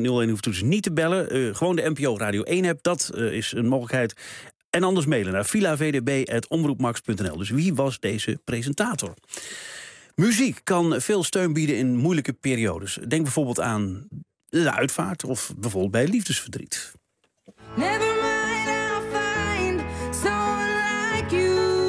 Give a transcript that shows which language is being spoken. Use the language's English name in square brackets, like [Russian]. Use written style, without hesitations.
[Dutch] 0800-1101 hoeft dus niet te bellen. Gewoon de NPO Radio 1 app, dat is een mogelijkheid. En anders mailen naar villavdb@omroepmax.nl. Dus wie was deze presentator? Muziek kan veel steun bieden in moeilijke periodes. Denk bijvoorbeeld aan de uitvaart of bijvoorbeeld bij liefdesverdriet. [English] Never mind, I'll find someone like you.